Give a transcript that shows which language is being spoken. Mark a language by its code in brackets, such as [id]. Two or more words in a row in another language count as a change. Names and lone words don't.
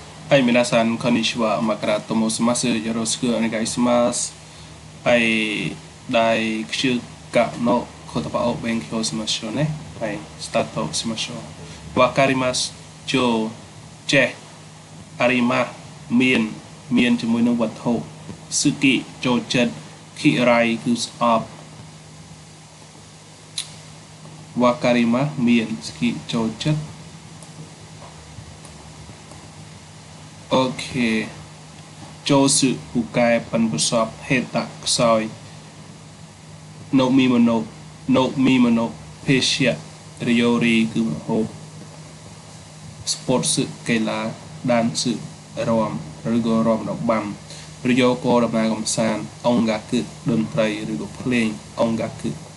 [ja] はい、皆さん、こんにちは。マカラと申します。よろしくお願いします。はい、第9課の言葉を勉強しましょうね。はい、スタートしましょう。わかります。 [km] ចូលចេះអារីម៉ាស់មានជាមួយនឹងវត្ថុស៊ឺគីចូលចិត្តគិរៃគឺស្អប់វ៉ាការីម៉ាស់មានស្គីចូលចិត្ត អូខេចូលស៊ឺពូកែប៉ិនប្រសពហេតៈខ្សោយណូមីម៉ូណូភេសជ្ជៈរីយ៉ូរីគឺមហូបស្ពតស៊ឺកីឡាដានស៊ឺរាំឬក៏រាំរបាំរីយ៉ូក៏ដំណើរកំសាន្តអង្គការគឺតន្ត្រីឬក៏ភ្លេងអង្គការគឺ